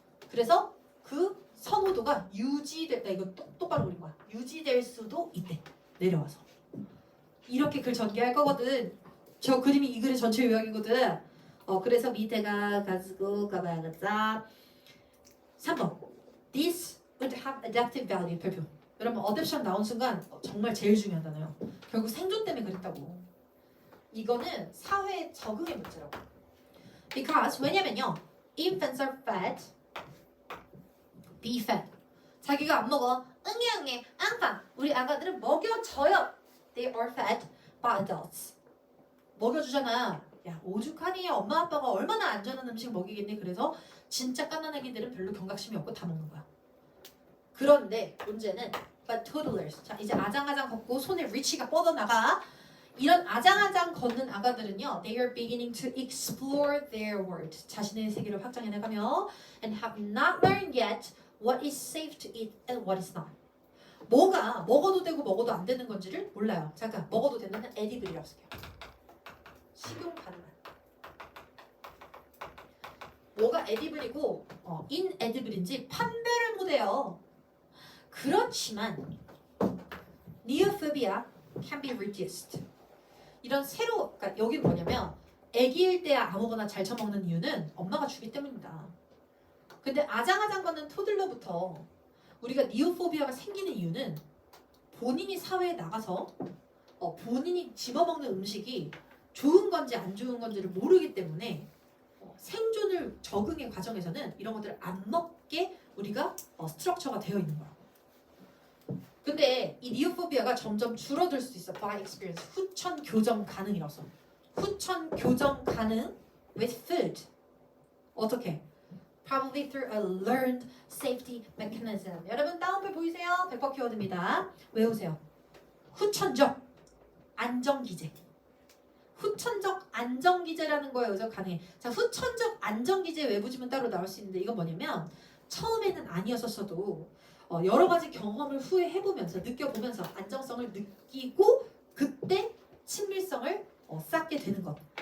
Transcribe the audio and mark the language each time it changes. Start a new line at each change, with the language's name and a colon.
Korean: 그래서 그 선호도가 유지될, 이거 똑바로 그린 거야. 유지될 수도 있대. 내려와서. 이렇게 글 전개할 거거든. 저 그림이 이 글의 전체 요약이거든. 그래서 밑에가 가지고 가봐야겠다. 3번.
English: This would have adaptive value.
Korean: 별표. 여러분 어댑션 나온 순간 정말 제일 중요한 단어예요. 결국 생존 때문에 그랬다고. 이거는 사회 적응의 문제라고. Because 왜냐면요.
English: Infants are fed. Be fed.
Korean: 자기가 안 먹어. 응애 앙팡. 우리 아가들은 먹여줘요.
English: They are fed by adults.
Korean: 먹여주잖아. 야 오죽하니 엄마 아빠가 얼마나 안전한 음식 먹이겠니. 그래서 진짜 갓난 아기들은 별로 경각심이 없고 다 먹는 거야. 그런데 문제는
English: but toddlers.
Korean: 자 이제 아장아장 걷고 손에 reach가 뻗어나가. 이런 아장아장 걷는 아가들은요,
English: they are beginning to explore their world.
Korean: 자신의 세계를 확장해 나가며
English: and have not learned yet what is safe to eat and what is not.
Korean: 뭐가 먹어도 되고 먹어도 안 되는 건지를 몰라요. 잠깐 먹어도 되는 edible이라고 쓸게요. 식용 가능한. 뭐가 edible이고 inedible인지 판별을 못해요. 그렇지만
English: neophobia can be reduced.
Korean: 이런 그러니까 여기는 뭐냐면 아기일 때 아무거나 잘 처먹는 이유는 엄마가 주기 때문입니다. 근데 아장아장 걷는 토들러부터 우리가 니오포비아가 생기는 이유는 본인이 사회에 나가서 본인이 집어먹는 음식이 좋은 건지 안 좋은 건지를 모르기 때문에 생존을 적응의 과정에서는 이런 것들을 안 먹게 우리가 스트럭처가 되어 있는 거야. 근데 이 니오포비아가 점점 줄어들 수 있어.
English: by experience.
Korean: 후천 교정 가능이라서. 후천 교정 가능
English: with food.
Korean: 어떻게?
English: Probably through a learned safety mechanism.
Korean: 여러분 다운표 보이세요? 100% 키워드입니다. 외우세요. 후천적 안정기제. 후천적 안정기제라는 거에 여기서 가능해. 자, 후천적 안정기제 외부지문 따로 나올 수 있는데 이건 뭐냐면 처음에는 아니었었어도 여러 가지 경험을 후에 해보면서 느껴보면서 안정성을 느끼고 그때 친밀성을 쌓게 되는 것.